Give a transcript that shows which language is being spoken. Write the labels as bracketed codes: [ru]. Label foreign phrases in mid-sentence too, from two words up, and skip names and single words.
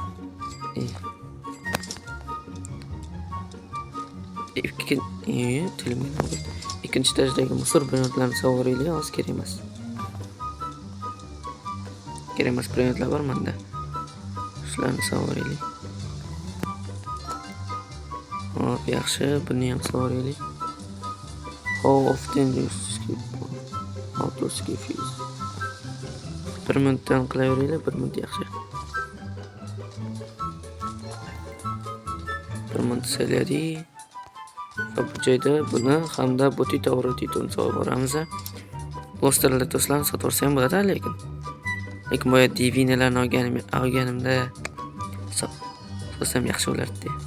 [uz] Ikkinchi darajdagi musor brendlarni sovuraylik, hozir kerak emas. Kerak emas brendlar bor menda. Shularni sovuraylik. Hop, yaxshi, buni ham sovuraylik. [en] How often do you skip? How to skip Fizz? [uz] 1 minutdan qilaveraylik, 1 minut yaxshi. 1 minut sayladik. Va bu joyda buni hamda Botito Rotitoni sovuramiz. Posterlar do'stlarni sotib ham bo'ladi, lekin bu Divinalarni olganimda sotsam yaxshi bo'lardi.